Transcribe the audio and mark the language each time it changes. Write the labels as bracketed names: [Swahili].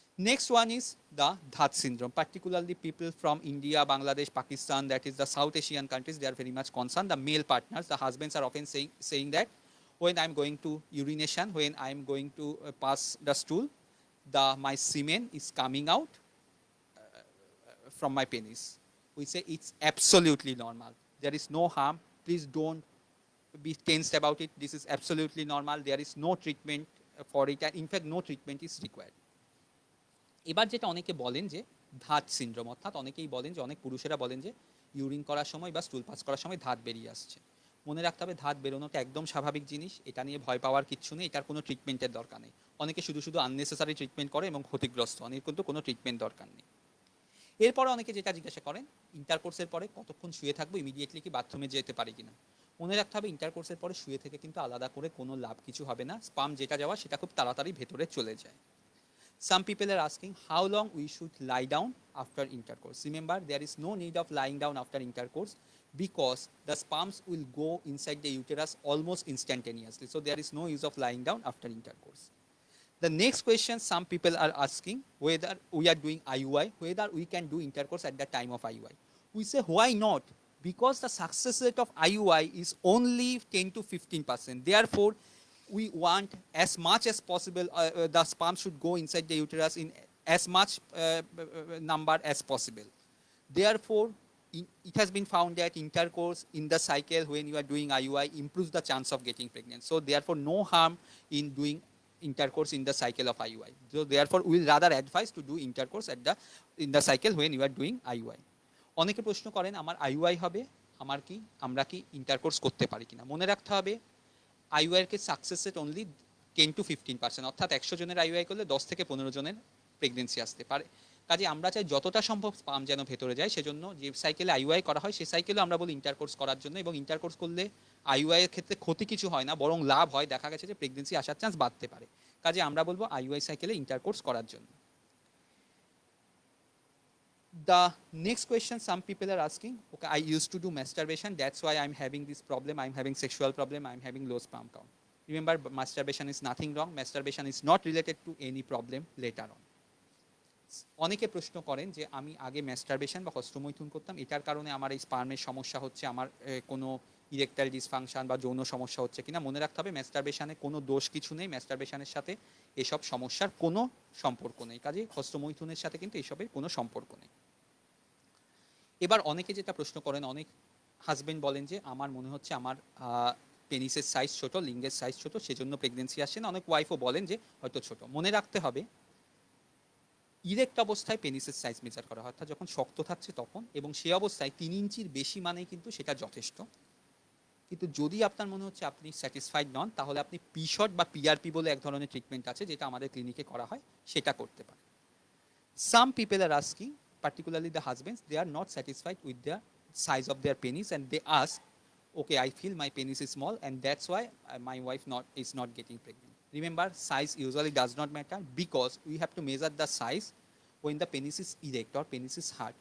[English] Next one is the Dhat syndrome. Particularly people from India, Bangladesh, Pakistan, that is the South Asian countries, they are very much concerned. The male partners, the husbands are often saying that when I'm going to urination, when I'm going to pass the stool, my semen is coming out from my penis. We say it's absolutely normal. There is no harm. Please don't be tensed about it. This is absolutely normal. There is no treatment for it. And in fact, no treatment is required. [Bangla] এবার যেটা অনেকে বলেন যে ধাত syndrome, অর্থাৎ অনেকেই বলেন যে, অনেক পুরুষেরা বলেন যে ইউরিন করার সময় বা স্টুল পাস করার সময় ধাত বেরিয়ে আসছে। মনে রাখতে হবে ধাত বেরোনোটা একদম স্বাভাবিক জিনিস, এটা নিয়ে ভয় পাওয়ার কিচ্ছু নেই, এটার কোনো ট্রিটমেন্টের দরকার নেই। অনেকে শুধু শুধু আননেসেসারি ট্রিটমেন্ট করে এবং ক্ষতিগ্রস্ত, অনেক কিন্তু কোনো ট্রিটমেন্ট দরকার নেই। এরপরে অনেকে যেটা জিজ্ঞাসা করেন, ইন্টারকোর্সের পরে কতক্ষণ শুয়ে থাকবো, ইমিডিয়েটলি কি বাথরুমে যেতে পারি কিনা। মনে রাখতে হবে ইন্টারকোর্সের পরে শুয়ে থেকে কিন্তু আলাদা করে কোনো লাভ কিছু হবে না, স্পাম যেটা যাওয়া সেটা খুব তাড়াতাড়ি ভেতরে চলে যায়। [English] Some people are asking how long we should lie down after intercourse. Remember, there is no need of lying down after intercourse because the sperms will go inside the uterus almost instantaneously. So there is no use of lying down after intercourse. The next question some people are asking, whether we are doing IUI, whether we can do intercourse at the time of IUI. We say why not? Because the success rate of IUI is only 10 to 15%. Therefore, we want as much as possible the sperm should go inside the uterus in as much number as possible. Therefore, it has been found that intercourse in the cycle when you are doing IUI improves the chance of getting pregnant. So therefore, no harm in doing intercourse in the cycle of IUI. So therefore, we will rather advise to do intercourse in the cycle when you are doing IUI. [Bangla] অনেকে প্রশ্ন করেন আমার IUI হবে, আমরা কি intercourse করতে পারি কিনা। মনে রাখতে হবে IUI এর সাকসেস রেট অনলি 10 to 15%, অর্থাৎ 100 জনের IUI করলে 10 থেকে 15 জনের প্রেগনেন্সি আসতে পারে। কাজে আমরা চাই যতটা সম্ভব স্পাম যেন ভেতরে যায়, সেজন্য যে সাইকেলে IUI করা হয় সেই সাইকেলেও আমরা বলি ইন্টারকোর্স করার জন্য। এবং ইন্টারকোর্স করলে IUI এর ক্ষেত্রে ক্ষতি কিছু হয় না, বরং লাভ হয়, দেখা গেছে যে প্রেগনেন্সি আসার চান্স বাড়তে পারে। কাজে আমরা বলবো IUI সাইকেলে ইন্টারকোর্স করার জন্য। [English] The next question some people are asking, okay, I used to do masturbation, that's why I'm having this problem, I'm having sexual problem, I'm having low sperm count. Remember, masturbation is nothing wrong, masturbation is not related to any problem later on. [Bangla] অনেকে প্রশ্ন করেন যে আমি আগে ম্যাস্টারবেশন বা হস্তমৈথুন করতাম, এটার কারণে আমার এই স্পার্মের সমস্যা হচ্ছে, আমার কোনো ইরেকটাইল ডিসফাংশন বা যৌন সমস্যা হচ্ছে কিনা। মনে রাখতে হবে ম্যাস্টারবেশনে কোনো দোষ কিছু নেই, ম্যাস্টারবেশনের সাথে এসব সমস্যার কোনো সম্পর্ক নেই। কাজে হস্তমৈথুনের সাথে কিন্তু এসবের কোনো সম্পর্ক নেই। এবার অনেকে যেটা প্রশ্ন করেন, অনেক হাজবেন্ড বলেন যে আমার মনে হচ্ছে আমার পেনিসের সাইজ ছোট, লিঙ্গের সাইজ ছোট, সেজন্য প্রেগনেন্সি আসছে না। অনেক ওয়াইফও বলেন যে হয়তো ছোট। মনে রাখতে হবে ইরেক্ট অবস্থায় পেনিসের সাইজ মেজার করা হয়, অর্থাৎ যখন শক্ত থাকছে তখন, এবং সেই অবস্থায় 3 ইঞ্চির বেশি মানেই কিন্তু সেটা যথেষ্ট। কিন্তু যদি আপনার মনে হচ্ছে আপনি স্যাটিসফাইড নন, তাহলে আপনি পিশট বা পিআরপি বলে এক ধরনের ট্রিটমেন্ট আছে যেটা আমাদের ক্লিনিকে করা হয়, সেটা করতে পারেন। [English] Some people are asking, particularly the husbands, they are not satisfied with the size of their penis and they ask, okay, I feel my penis is small and that's why my wife is not getting pregnant. Remember, size usually does not matter because we have to measure the size when the penis is erect or penis is hard.